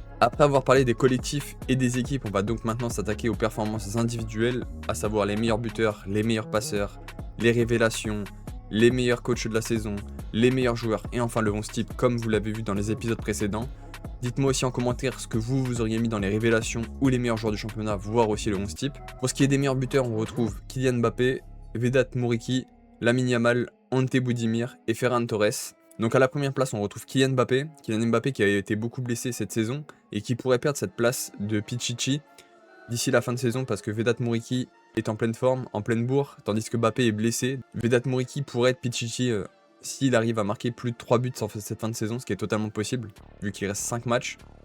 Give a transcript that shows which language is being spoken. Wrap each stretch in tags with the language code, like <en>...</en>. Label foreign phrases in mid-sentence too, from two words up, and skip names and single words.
<fr>Après avoir parlé des collectifs et des équipes, on va donc maintenant s'attaquer aux performances individuelles, à savoir les meilleurs buteurs, les meilleurs passeurs, les révélations, les meilleurs coachs de la saison, les meilleurs joueurs et enfin le 11 type comme vous l'avez vu dans les épisodes précédents. Dites-moi aussi en commentaire ce que vous auriez mis dans les révélations ou les meilleurs joueurs du championnat, voire aussi le 11 type. Pour ce qui est des meilleurs buteurs, on retrouve Kylian Mbappé, Vedat Muriqi, Lamine Yamal, Ante Boudimir et Ferran Torres. Donc à la première place, on retrouve Kylian Mbappé qui a été beaucoup blessé cette saison et qui pourrait perdre cette place de Pichichi d'ici la fin de saison parce que Vedat Muriqi est en pleine forme, en pleine bourre, tandis que Mbappé est blessé. Vedat Muriqi pourrait être Pichichi s'il arrive à marquer plus de 3 buts sur cette fin de saison, ce qui est totalement possible, vu qu'il reste 5 matchs.</fr>